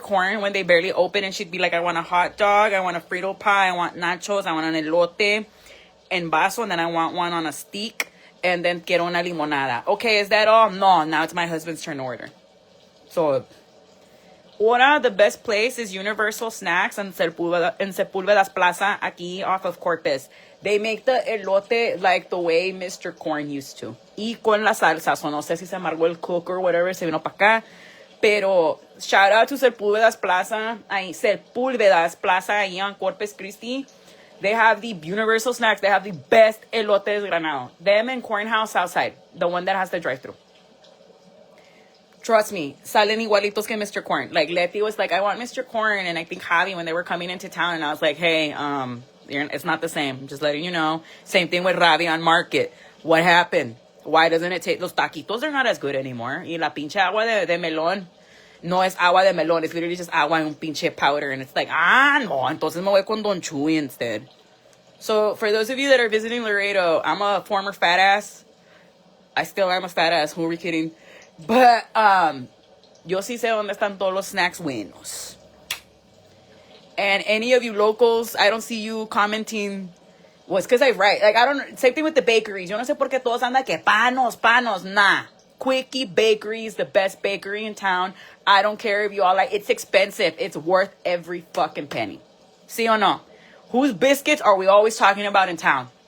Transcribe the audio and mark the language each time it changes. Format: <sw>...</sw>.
<en>Corn when they barely open and she'd be like, I want a hot dog, I want a Frito pie, I want nachos, I want an</en> <es>elote en vaso,</es> <en>and then I want one on a stick, and then</en> <es>quiero una limonada.</es> <en>Okay, is that all? No, now it's my husband's turn to order. So, ahora, the best place is Universal Snacks in Sepúlveda's Plaza, aquí off of Corpus. They make the elote like the way Mr. Corn used to.</en> <es>Y con la salsa, so no sé si se amargó el cook</es> <en>or whatever,</en> <es>se vino para acá.</es> <en>Pero, shout out to Sepúlveda's Plaza, ahí on Corpus Christi. They have the Universal Snacks. They have the best elote desgranado. Them and Cornhouse outside, the one that has the drive-thru. Trust me,</en> <es>salen igualitos que Mr. Corn.</es> <en>Like, Letty was like, I want Mr. Corn, and I think Javi, when they were coming into town, and I was like, hey, it's not the same. Just letting you know. Same thing with Ravi on Market. What happened? Why doesn't it take...</en> <es>Los taquitos</es> <en>are not as good anymore.</en> <es>Y la pinche agua de melón no es agua de melón.</es> <en>It's literally just</en> <es>agua en un pinche powder.</es> <en>And it's like, no,</en> <es>entonces me voy con</es> <en>Don Chuy instead. So, for those of you that are visiting Laredo, I'm a former fat ass. I still am a fat ass. Who are we kidding?</en> <es>But, yo sí sé dónde están todos los snacks buenos.</es> <en>And any of you locals, I don't see you commenting... Well, it's because I write. Like, I don't... Same thing with the bakeries.</en> <es>Yo no sé por qué todos andan que panos.</es> <en>Nah. Quickie Bakery is the best bakery in town. I don't care if you all like, it's expensive. It's worth every fucking penny. See or no? Whose biscuits are we always talking about in town?</en>